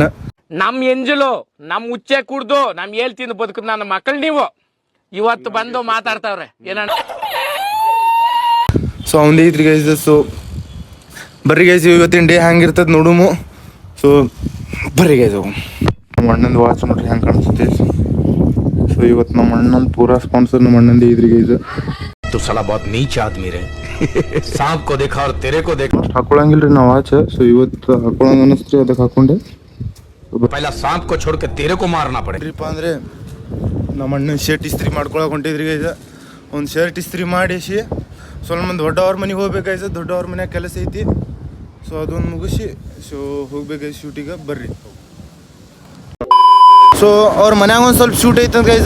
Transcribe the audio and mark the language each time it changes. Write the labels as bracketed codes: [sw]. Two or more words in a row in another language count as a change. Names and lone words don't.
[kn] ನಮ್ ಎಂಜಲು ನಮ್ ಉಚ್ಚೆ ಕುಡ್ದು ನಮ್ ಹೇಳ್ತಿಂದು ಬದುಕುದು ನನ್ನ ಮಕ್ಕಳು ನೀವು ಇವತ್ತು ಬಂದು ಮಾತಾಡ್ತಾವ್ರೆ ಏನಣ್ಣ. ಸೊ ಅವಂದೇ ಐತ್ರಿ ಗೈಸ್. ಸೊ ಬರ್ರಿ ಗೈಸ್, ಇವತ್ತಿನ ಡೇ ಹೆಂಗಿರ್ತದೆ ನೋಡುಮು. ಸೊ ಬರ್ರಿ ಗೈಸ್ ಹೋಗು. ನಮ್ಮ ಅಣ್ಣಂದು ವಾಚ್ ನೋಡ್ರಿ ಹೆಂಗೆ ಕಾಣಿಸುತ್ತೆ. ಸೊ ಇವತ್ತು ನಮ್ಮ ಅಣ್ಣಂದು ಪೂರಾ ಸ್ಪಾನ್ಸರ್ ನಮ್ಮ ಅಣ್ಣಂದೇ ಐತ್ರಿ ಗೈಸ್. [hi] तू साला बहुत नीच आदमी रे सांप को देखा और तेरे को देखा. [kn] ಹಾಕೊಳಂಗಿಲ್ರಿ ನಾವು ವಾಚ್. ಸೊ ಇವತ್ತು ಹಾಕೊಳಂಗ ಅನಿಸ್ತ್ರಿ, ಅದಕ್ಕೆ ಹಾಕೊಂಡೆ. [hi] पहला सांप को छोड़ के तेरे को मारना पड़े. [kn] ಅಂದ್ರೆ ನಮ್ಮ ಅಣ್ಣನ ಶರ್ಟ್ ಇಸ್ತ್ರಿ ಮಾಡ್ಕೊಳಕ್ಕೆ ಹೊಂಟಿದ್ರಿ ಗೈಸ. ಒಂದು ಶರ್ಟ್ ಇಸ್ತ್ರಿ ಮಾಡಿಸಿ ಸ್ವಲ್ಪ ಮಂದಿ ದೊಡ್ಡವ್ರ ಮನೆಗೆ ಹೋಗ್ಬೇಕಾಯ್ಸ. ದೊಡ್ಡವ್ರ ಮನ್ಯಾಗ ಕೆಲಸ ಐತಿ. ಸೊ ಅದೊಂದು ಮುಗಿಸಿ ಸೊ ಹೋಗ್ಬೇಕಾಯ್ತು ಶೂಟಿಗೆ. ಬರ್ರಿ. ಸೊ ಅವ್ರ ಮನ್ಯಾಗ ಒಂದು ಸ್ವಲ್ಪ ಶೂಟ್ ಐತಂತ ಗೈಸ.